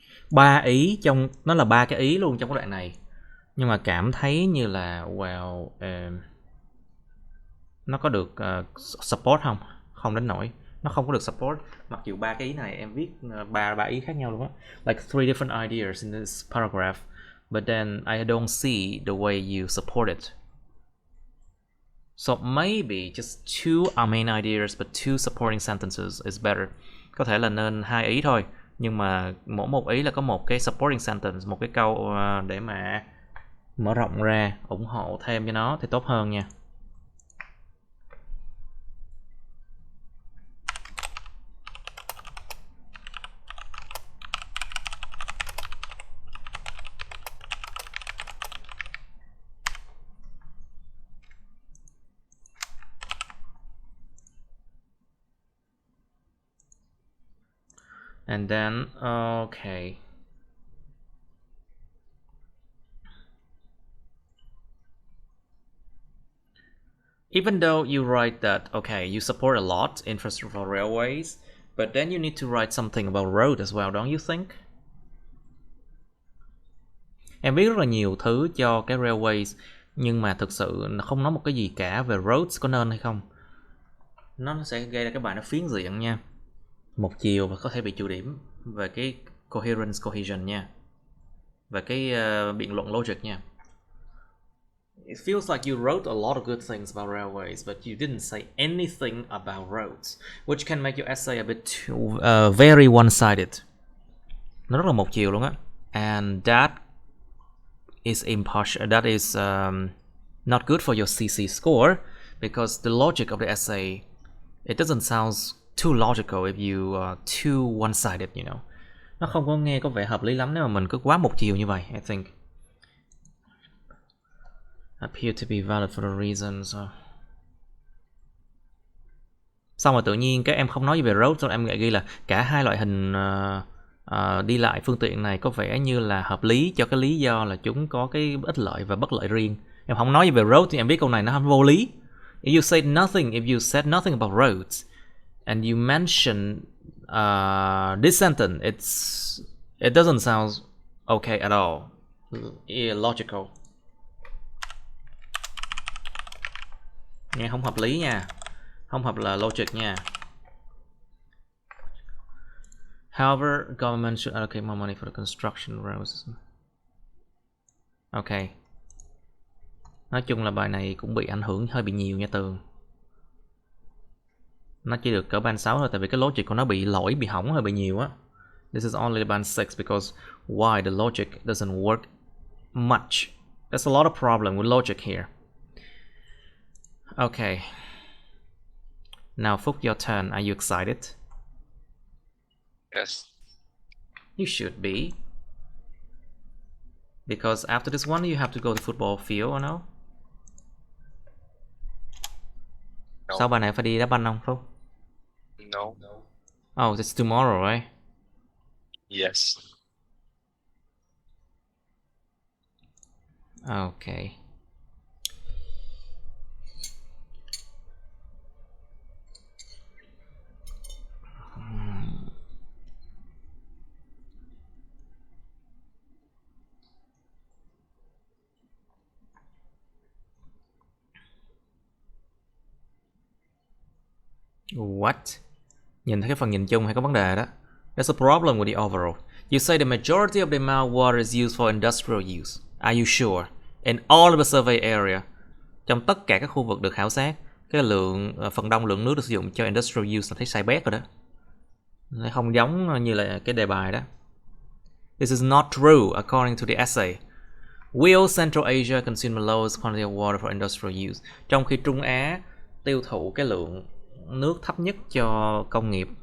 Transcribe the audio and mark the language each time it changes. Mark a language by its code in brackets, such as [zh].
[vi] ba ý trong nó là ba cái ý luôn trong cái đoạn này, nhưng mà cảm thấy như là well nó có được support không? Không đến nỗi nó không có được support, mặc dù ba cái ý này em viết ba ý khác nhau luôn á, [en] like 3 different ideas in this paragraph, but then I don't see the way you support it. So maybe just 2 main ideas but 2 supporting sentences is better. [vi] Có thể là nên 2 ý thôi, nhưng mà mỗi một ý là có một cái supporting sentence, một cái câu để mà mở rộng ra, ủng hộ thêm cho nó thì tốt hơn nha. [en] And then, okay. Even though you write that, okay, you support a lot infrastructure railways, but then you need to write something about road as well, don't you think? [vi] Em viết rất là nhiều thứ cho cái railways, nhưng mà thực sự nó không nói một cái gì cả về roads, có nên hay không? Nó sẽ gây ra cái bài nó phiến diện nha, một chiều và có thể bị trừ điểm về cái coherence cohesion nha, về cái biện luận logic nha. [en] It feels like you wrote a lot of good things about railways, but you didn't say anything about roads, which can make your essay a bit too, very one-sided. [vi] Nó rất là một chiều luôn á, [en] and that is impartial. That is not good for your CC score, because the logic of the essay, it doesn't sound too logical if you are too one-sided, you know. [vi] Nó không có nghe có vẻ hợp lý lắm nếu mà mình cứ quá một chiều như vậy, [en] I think. Appear to be valid for the reasons. [vi] Xong rồi tự nhiên các em không nói gì về road, rồi em lại ghi là cả hai loại hình đi lại phương tiện này có vẻ như là hợp lý cho cái lý do là chúng có cái ích lợi và bất lợi riêng. Em không nói gì về road thì em biết câu này nó không vô lý. [en] If you said nothing about roads and you mention this sentence, it doesn't sound okay at all. Illogical. [vi] Nghe không hợp lý nha, không hợp là logic nha. [en] However, government should allocate more money for the construction roads. Ok. [vi] Nói chung là bài này cũng bị ảnh hưởng hơi bị nhiều nha Tường. Nó chỉ được cỡ band 6 thôi, tại vì cái logic của nó bị lỗi, bị hỏng hơi bị nhiều á. [en] This is only band 6 because why the logic doesn't work much. There's a lot of problem with logic here. Okay. Now, Phúc, your turn. Are you excited? Yes. You should be. Because after this one, you have to go to football field, or no? No. [vi] Sau bài này phải đi đá banh không, Phúc? [en] No. Oh, it's tomorrow, right? Yes. Okay. What? [vi] Nhìn thấy cái phần nhìn chung hay có vấn đề đó. [en] There's a problem with the overall. You say the majority of the amount of water is used for industrial use. Are you sure? In all of the survey area. [vi] Trong tất cả các khu vực được khảo sát, cái phần đông lượng nước được sử dụng cho industrial use là thấy sai bét rồi đó. Nó không giống như là cái đề bài đó. [en] This is not true according to the essay. Will Central Asia consume the lowest quantity of water for industrial use? [vi] Trong khi Trung Á tiêu thụ cái lượng nước thấp nhất cho công nghiệp.